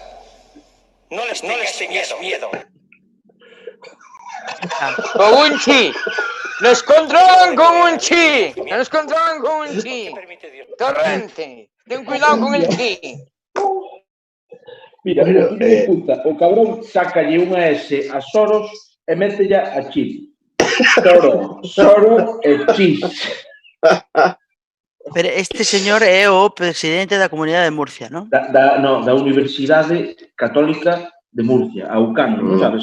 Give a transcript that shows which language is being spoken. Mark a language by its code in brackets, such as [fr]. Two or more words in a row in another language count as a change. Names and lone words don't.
[es] No les tengas miedo. Con un chi. Nos controlan con un chi. Torrente. Ten cuidado con el chi. [gl] Mira, o cabrón sácalle unha S a Soros e métella a Chip. Soros e Chis. Pero este señor é o presidente da Comunidade de Murcia, non? Da Universidade Católica de Murcia, a UCAM, non sabes?